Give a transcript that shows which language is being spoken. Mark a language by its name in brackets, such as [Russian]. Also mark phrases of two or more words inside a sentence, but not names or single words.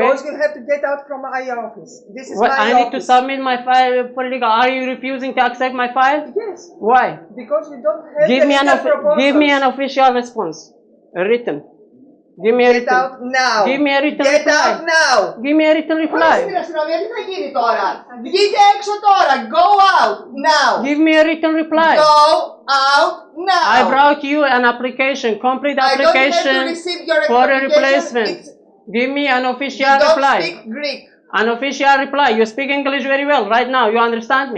[English] Because you have to get out from my office. This is my I office. need to submit my file for legal. Are you refusing to accept my file? Yes. Why? Because you don't have Give me an official response, a written. Give me a written. Get out now. Give me a written Get reply. out now. Give me a written reply. [Greek] Στην αστυνομία τι θα γίνει τώρα? Βγείτε έξω τώρα. [English] Go out now. Give me a written reply. Go out now. I brought you an application, complete application I don't have to receive your for a application. replacement. Give me an official reply. You don't speak Greek. An official reply. You speak English very well right now. You understand me?